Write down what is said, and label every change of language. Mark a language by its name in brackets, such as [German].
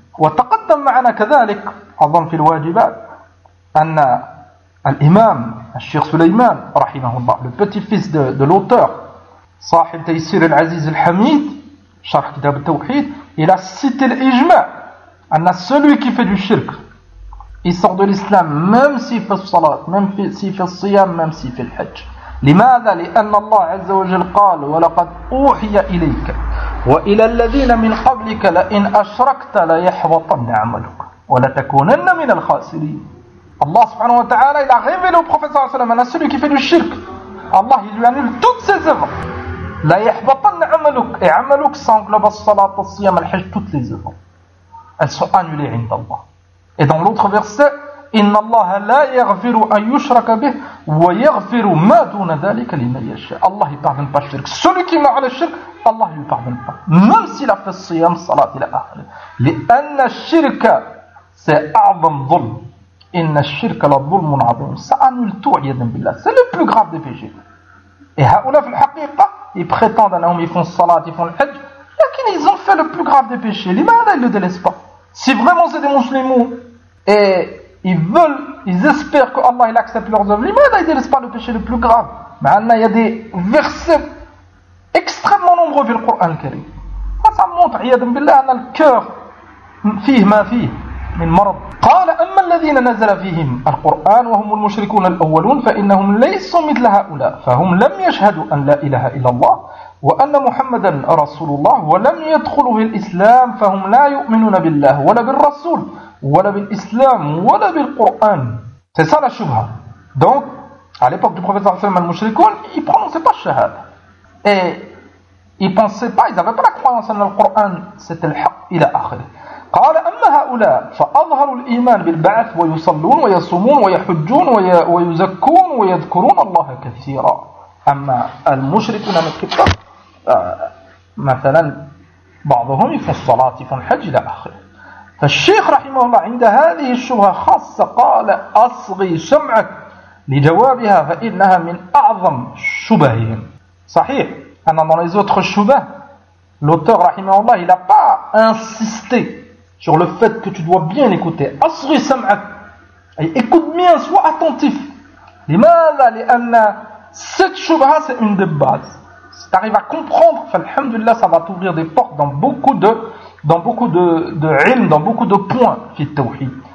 [Arabic] Wa taqaddam ma'ana kadhalik, adhan fi al-wajibat, anna [French] al-imam, al-shir Sulayman, rahimahullah, le petit-fils de l'auteur, sahib taysir al-aziz al-hamid, sharh kitab al-tawhid, il a cité l'ijma', anna celui qui fait du shirk, il sort de l'islam même s'il fait le salat, même s'il fait le siyam, même s'il fait le hajj. [Arabic] لماذا لأن الله عز وجل قال ولقد أوحي إليك وإلى الذين من قبلك لئن أشركت ليحبطن عملك ولتكونن من الخاسرين. [French] الله سبحانه وتعالى il a révélé au prophète صلى الله عليه وسلم à celui qui fait du shirk, Allah il lui annule toutes ses œuvres. [Arabic] ليحبطن عملك, [French] et عملك s'englobe le salat, le siyam, le hajj, toutes les œuvres, elles sont annulées عند الله. Et dans l'autre verset, [Arabic] إن الله لا يغفر أن يشرك به ويغفر ما دون ذلك لمن يشاء. [French] Allah ne pardonne pas le shirk. Celui qui met le shirk, Allah ne lui pardonne pas. Même s'il a fait le siyam, salat ila akhir. [Arabic] لأن الشرك أعظم ظلم. إن الشرك لظلم عظيم. [French] Ça annule tout, [Arabic] iyadan billah. [French] C'est le plus grave des péchés. Et haoula, en fait, ils prétendent à l'homme, ils font salat, ils font le hajj. Lakin, ils ont fait le plus grave des péchés. Limada, ils ne le délaissent pas. Si vraiment c'est des musulmans et ils veulent, ils espèrent que Allah il accepte leurs œuvres, limada, ils ne délaissent pas le péché le plus grave. Mais il y a des versets extrêmement nombreux dans le Coran Karim. Ça montre, iyadan billah, que le cœur, [Arabic] fih ma fih, min marad. قال أما الذين نزل فيهم القرآن وهم المشركون الأولون فإنهم ليسوا مثل هؤلاء فهم لم يشهدوا أن لا إله إلا الله وأن محمدا رسول الله ولم يدخلوا في الإسلام فهم لا يؤمنون بالله ولا بالرسول ولا بالإسلام ولا بالقرآن. [French] C'est ça la shubha. Donc, à l'époque du prophète صلى الله عليه وسلم, les mushrikoun, ils ne prononçaient pas shahada. Et ils ne pensaient pas, ils n'avaient pas la croyance en le Coran, c'était le haqq, ila akhir. [Arabic] قال أما هؤلاء فأظهروا الإيمان بالبعث ويصلون ويصومون ويحجون ويزكون ويذكرون الله كثيرا. أما المشركون من قبل مثلا بعضهم يفعل الصلاة يفعل الحج إلى آخره. فالشيخ رحمه الله عند هذه الشبهة خاصة قال أصغي سمعك لجوابها فإنها من أعظم شبههم. صحيح أن [French] dans les autres شبه l'auteur رحمه الله il a pas insisté sur le fait que tu dois bien écouter. [Arabic] Asri sam'ak. [French] Écoute bien, sois attentif. [Arabic] Limada li anna. [French] Cette shubha, c'est une des bases. Si tu arrives à comprendre, alhamdulillah, ça va t'ouvrir des portes dans beaucoup de ilm, dans beaucoup de points fi tawhid.